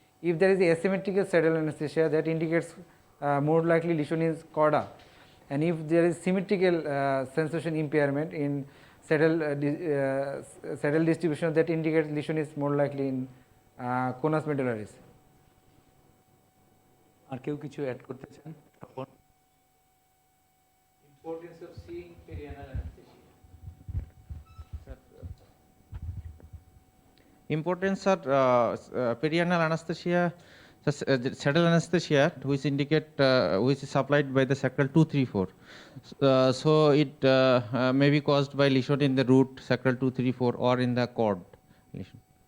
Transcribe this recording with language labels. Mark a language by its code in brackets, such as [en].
[en] If there is asymmetrical saddle anesthesia, that indicates more likely lesion is chorda, and if there is symmetrical sensation impairment in saddle distribution, that indicates lesion is more likely in conus medullaris. [bn] আর কেউ কিছু add করতে চান? তখন [en] Importance of seeing perianal anesthesia. Importance of perianal anesthesia, saddle anesthesia, which indicate which is supplied by the sacral 2, 3, 4. So it may be caused by lesion in the root, sacral 2, 3, 4, or in the cord lesion.